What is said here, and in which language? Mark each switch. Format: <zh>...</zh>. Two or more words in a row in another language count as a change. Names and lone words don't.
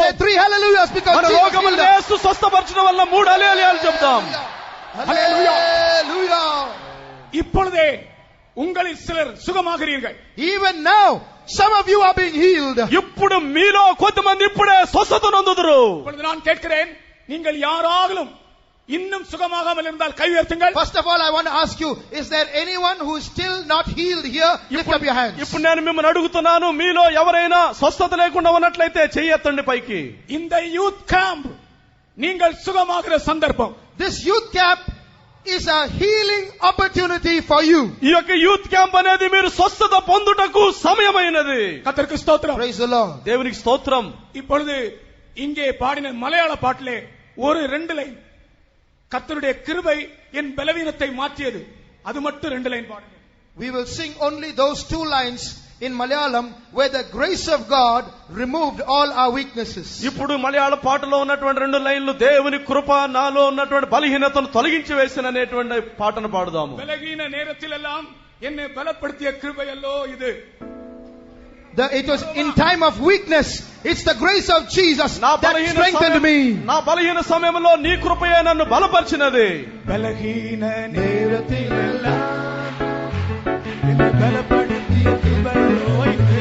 <en>Say 3 hallelujahs because మన Jesus రోగములను healed us.</en> <te>యేసు స్వస్థపరచడం వల్ల 3 హల్లెలూయాలు చెప్తాం.</te> <en>Hallelujah.</en> <ta>இப்பொழுதே உங்களில் சிலர் சுகமாகிறீர்கள்.</ta> <en>Even now some of you are being healed.</en> <te>ఇప్పుడు మీలో కొంతమంది ఇప్పుడే స్వస్థత నొందుదురు.</te> <ta>இப்பொழுது நான் கேட்கிறேன், நீங்கள் யாராலும் இன்னும் சுகமாகாமல் இருந்தால் கை உயர்த்துங்கள்.</ta> <en>First of all, I want to ask you, is there anyone who is still not healed here? Lift up your hands.</en> <te>ఇప్పుడు నేను మిమ్మల్ని అడుగుతున్నాను, మీలో ఎవరైనా స్వస్థత లేకుండా ఉన్నట్లయితే చెయ్యెత్తండి పైకి.</te> <ta>இந்த</ta> <en>youth camp</en> <ta>நீங்கள் சுகமாகிற சந்தர்ப்பம்.</ta> <en>This youth camp is a healing opportunity for you.</en> <te>ఈ యొక్క</te> <en>youth camp</en> <te>అనేది మీరు స్వస్థత పొందుటకు సమయమైనది.</te> <ta>கர்த்தருக்கு ஸ்தோத்திரம்.</ta> <en>Praise the Lord.</en> <te>దేవునికి స్తోత్రం.</te> <ta>இப்பொழுது இங்கே பாடின மலையாள பாட்டிலே ஒரு 2 லைன், கர்த்தருடைய கிருபை என் பலவீனத்தை மாற்றியது, அது மட்டும் 2 லைன் பாடுங்க.</ta> <en>We will sing only those 2 lines in Malayalam where the grace of God removed all our weaknesses.</en> <te>ఇప్పుడు మలయాళ పాటలో ఉన్నటువంటి 2 లైన్లు దేవుని కృప నాలో ఉన్నటువంటి బలహీనతను తొలగించి వేసిననేటువంటి పాటను పాడుదాము.</te> <ml>ബലഹീന നേരത്തിലെല്ലാം എന്നെ ബലപ്പെടുത്തിയ കൃപയല്ലോ ഇത്.</ml> <en>It was in time of weakness, it's the grace of Jesus that strengthened me.</en> <te>నా బలహీన సమయంలో నీ కృపయే నన్ను బలపరిచినది.</te> <ml>ബലഹീന നേരത്തിലെല്ലാം എന്നെ ബലപ്പെടുത്തിയ കൃപയല്ലോ ഇത്.</ml>